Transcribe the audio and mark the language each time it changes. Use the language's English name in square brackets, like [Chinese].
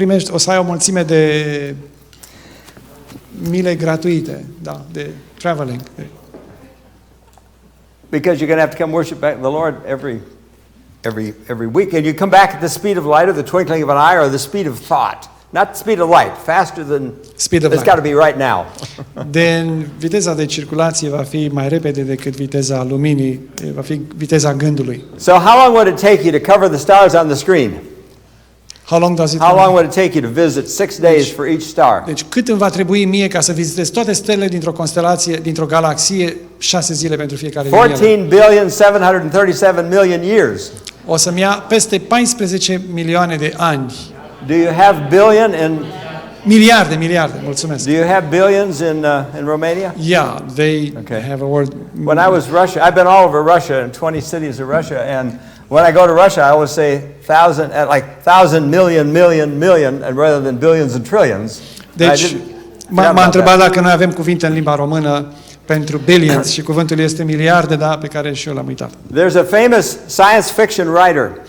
[Romanian] O să ai o mulțime de mile gratuite, da, de [English] traveling. Because you're going to have to come worship the Lord every week, and you come back at the speed of light, or the twinkling of an eye, or the speed of thought. Not the speed of light, faster than speed of light. It's got to be right now. [Romanian] Viteza de circulație va fi mai repede decât viteza luminii, va fi viteza gândului. [English] So how long would it take you to cover the stars on the screen? How long would it take you to visit 6 days for each star? [Romanian] Deci cât îmi va trebui mie ca să vizitez toate stelele dintr-o constelație, dintr-o galaxie, 6 zile pentru fiecare din ele? [English] 14,737 years. [Romanian] O să-mi ia peste 14 milioane de ani. [English] Do you have billion in [Romanian] Miliarde, mulțumesc. [English] Do you have billions in Romania? Yeah, they have a word. When I was Russia, I've been all over Russia in 20 cities of Russia, and when I go to Russia, I always say 1,000 million, and rather than billions and trillions. [Romanian] Deci, m-a întrebat dacă noi avem cuvinte în limba română pentru billions și cuvântul este miliarde, da, pe care și eu l-am uitat. [English] There's a famous science fiction writer.